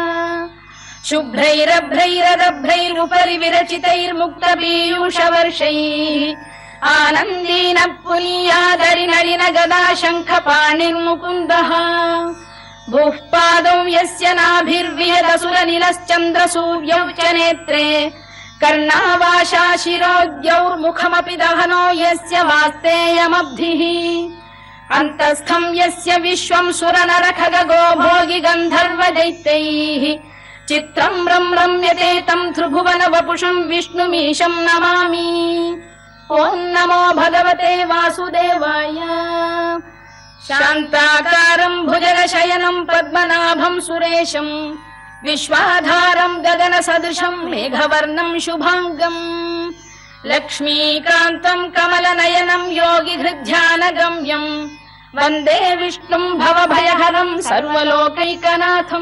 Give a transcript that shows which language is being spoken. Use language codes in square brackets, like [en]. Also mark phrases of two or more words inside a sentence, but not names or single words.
[sa] शुभ्रैरभ्रैरदभ्रैरुपरि विरचितैर्मुक्तपीयूषवर्षैः आनन्दीन पुनीयादरि नलिन गदा शङ्खपाणिर्मुकुन्दः भूः पादौ यस्य नाभिर्विहदसुरनिलश्चन्द्रसूर्यौ च नेत्रे कर्णावाशा शिरोद्यौर्मुखमपि दहनो यस्य वास्तेयमब्धिः अन्तस्थम् यस्य विश्वम् सुरनरखगो भोगि गन्धर्व दैत्यैः చిత్రం రమ్యతే తం త్రిభువన వపుషం విష్ణుమీశం నమామి. ఓం నమో భగవతే వాసుదేవాయ. శాంతాకారం భుజగశయనం పద్మనాభం సురేశం విశ్వాధారం గగన సదృశం మేఘవర్ణం శుభాంగం లక్ష్మీకాంతం కమలనయనం యోగి హృద్ధ్యాన గమ్యం వందే విష్ణుం భవభయహరం సర్వలోకైకనాథం.